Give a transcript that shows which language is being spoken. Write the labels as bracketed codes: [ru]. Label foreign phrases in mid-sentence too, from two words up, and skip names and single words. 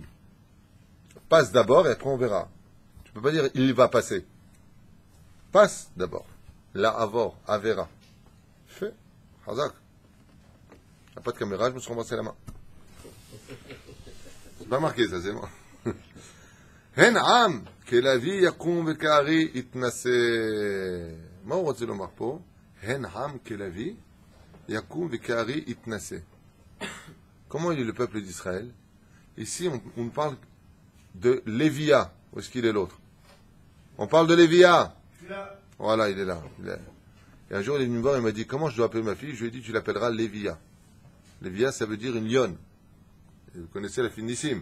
[fr] Passe d'abord et après on verra. Tu ne peux pas dire il va passer. Passe d'abord. La Avor, Avera. Fais. Hazak. Il n'y a pas de caméra, je me suis ramassé la main. C'est pas marqué ça, c'est moi. [he] הן עם כלביא יקום וכארי יתנשא. מה הוא רוצה לומר פה? הן עם כלוי יקום וקערי יתנשא. [fr] Comment il est le peuple d'Israël? Ici, on parle de Lévia. Où est-ce qu'il est l'autre? On parle de Lévia. Voilà, il est là. Et un jour, il est venu me voir et il m'a dit, comment je dois appeler ma fille? Je lui ai dit, tu l'appelleras Lévia. Lévia, ça veut dire une lionne. Et vous connaissez la finissime.